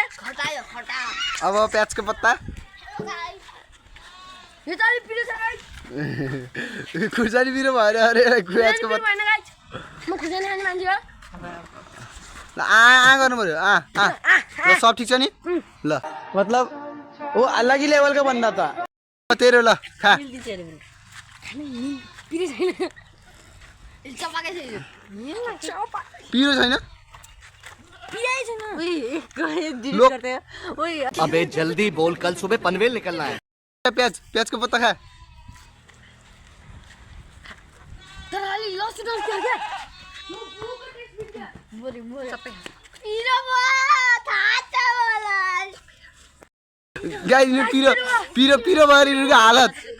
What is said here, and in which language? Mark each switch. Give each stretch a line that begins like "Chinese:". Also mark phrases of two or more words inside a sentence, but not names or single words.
Nepali: अब प्याजको पत्ता यो त अलि पिरो छ गाइस खुर्सानी पिरो भएर अरे प्याजको पत्ता म खुर्सानी खाने मान्छे हो ल आ गर्नु पर्यो ल सब ठिक छ नि ल
Hindi: मतलब वो अलग ही लेवल का बंदा था
Nepali: तेरो ल खा पिरो छैन चपाकै छैन पिरो छैन पिरै छैन
Hindi: अबे जल्दी बोल कल सुबह पनवेल निकलना है
Nepali: प्याजको पत्ता खा तर अलि लसुन क्या बोरी सबै पिरो गाई पिरो भएर यिनीहरूको हालत